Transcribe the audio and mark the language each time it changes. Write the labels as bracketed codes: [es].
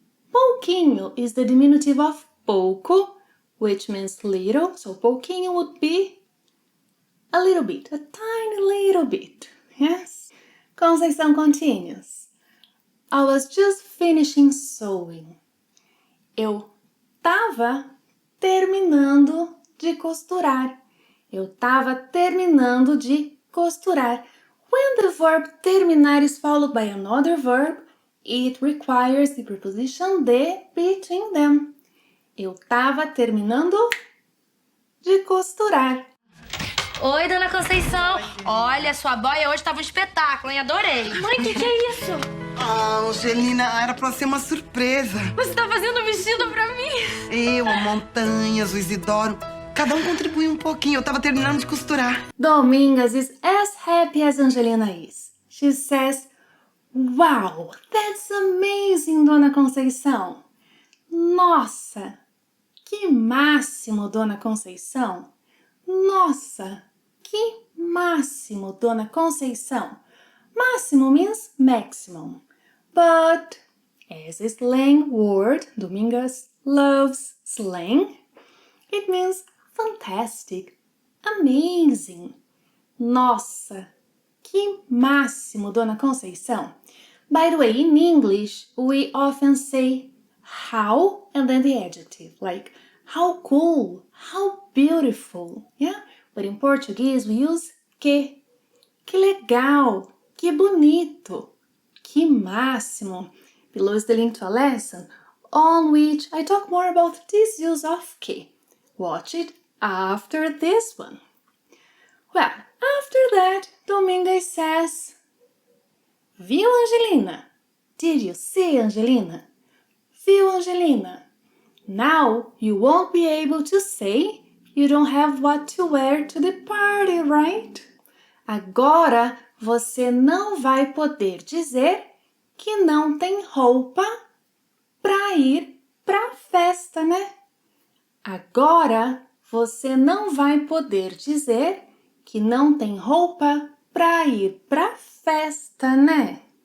[en] Pouquinho is the diminutive of pouco, which means little. So pouquinho would be a little bit, a tiny little bit. Yes? Conceição continues. I was just finishing sewing. [pt] Eu tava terminando de costurar. Eu tava terminando de costurar. [en] When the verb terminar is followed by another verb, it requires the preposition de between them. [pt] Eu tava terminando de costurar. Oi, dona Conceição. Olha, sua boia hoje tava um espetáculo, hein? Adorei. Mãe, que é isso? Ah, Angelina, era pra ser uma surpresa. Você tá fazendo um vestido pra mim? Eu, a Montanhas, o Isidoro, cada contribuiu pouquinho. Eu tava terminando de costurar. [en] Domingas is as happy as Angelina is. She says, "Wow, that's amazing, Dona Conceição." [pt] Nossa, que máximo, Dona Conceição. Nossa, que máximo, Dona Conceição. [en] Máximo means maximum. But as a slang word, Domingas loves slang. It means fantastic, amazing. [pt] Nossa, que máximo, Dona Conceição. [en] By the way, in English, we often say how and then the adjective, like how cool, how beautiful, yeah? But in Portuguese, we use que. [pt] Que legal, que bonito, que máximo. [en] Below is the link to a lesson on which I talk more about this use of que. Watch it after this one. Well, after that, Domingas says, [pt] "Viu, Angelina? [en] Did you see, Angelina? [pt] Viu, Angelina? [en] Now you won't be able to say you don't have what to wear to the party, right? [pt] Agora você não vai poder dizer que não tem roupa para ir para a festa, né? Agora você não vai poder dizer que não tem roupa para ir para a festa, né?